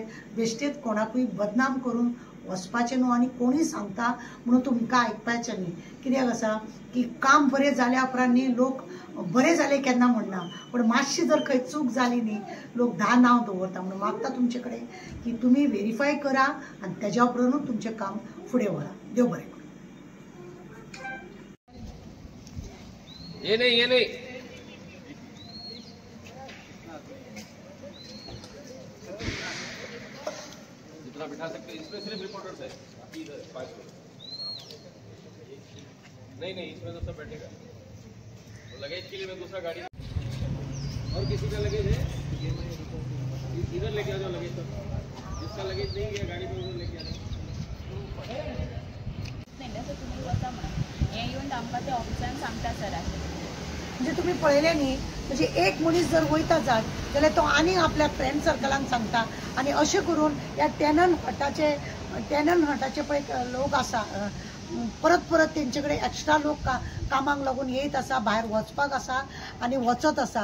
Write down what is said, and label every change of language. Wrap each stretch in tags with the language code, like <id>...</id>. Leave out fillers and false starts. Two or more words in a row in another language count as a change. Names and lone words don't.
<kok>बेश्टेच कोणाकूय बदनाम करून वचपाचें न्हू आनी कोणूय सांगता म्हणून तुमकां आयकपाचें न्ही. कित्याक आसा की काम बरें जाल्या उपरांत न्ही लोक बरें जालें केन्ना म्हणना, पण मातशी जर खंय चूक जाली न्ही लोक 10 नांव दवरता. म्हणून मागता तुमचे कडेन की तुमी व्हेरीफाय करा आनी तेज्या उपरांतूच तुमचें काम फुडें व्हरा. देव बरें करूं.</kok> <hi>ये नहीं जितना बिठा सकते हैं इसमें सिर्फ रिपोर्टर्स है. इधर 5 लोग नहीं इसमें तो सब बैठेगा. तो लगेज के लिए मैं दूसरा गाड़ी और किसी का लगेज है इधर लेके आ जाओ. लगेज तो जिसका लगेज नहीं गया गाड़ी में उधर लेके आ जाओ.</hi> <kok>तुम्ही वता म्हणून हे येऊन आमकां ते ऑफिसान सांगता सर. म्हणजे तुम्ही पळयलें न्ही, म्हणजे एक मनीस जर वयता जात जाल्यार तो आनी आपल्या फ्रेंड सर्कलांक सांगता आनी अशें करून ह्या टॅनंट हटाचे पळय लोक आसा परत तेंचे कडेन एक्स्ट्रा लोक कामाक लागून येयत आसा, भायर वचपाक आसा आनी वचत आसा.</kok>